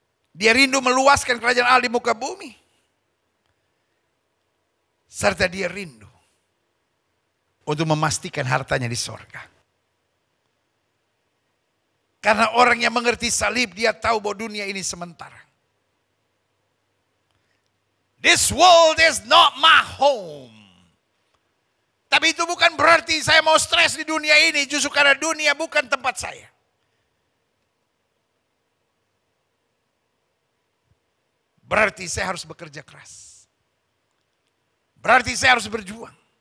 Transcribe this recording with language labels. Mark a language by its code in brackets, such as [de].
[id] Dia rindu meluaskan kerajaan Allah di muka bumi. Serta dia rindu untuk memastikan hartanya di sorga. Karena orang yang mengerti salib, dia tahu bahwa dunia ini sementara. [en] This world is not my home. [id] Tapi itu bukan berarti saya mau stres di dunia ini, justru karena dunia bukan tempat saya. Berarti saya harus bekerja keras. Berarti saya harus berjuang.